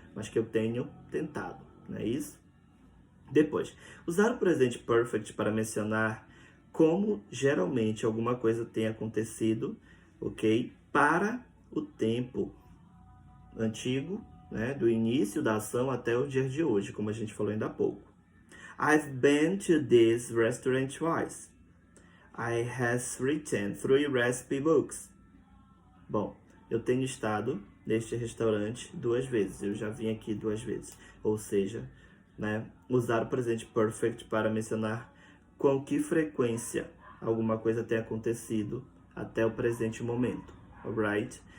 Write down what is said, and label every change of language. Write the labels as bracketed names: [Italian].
[Portuguese] Mas que eu tenho tentado, não é isso? Depois, usar o presente perfect para mencionar como geralmente alguma coisa tem acontecido, ok? Para o tempo antigo, né? Do início da ação até os dias de hoje, como a gente falou ainda há pouco. [English] I've been to this restaurant twice. I have written 3 recipe books. [Portuguese] Bom, eu tenho estado neste restaurante 2 vezes. Eu já vim aqui 2 vezes. Ou seja, né, usar o presente perfect para mencionar com que frequência alguma coisa tem acontecido até o presente momento. Alright?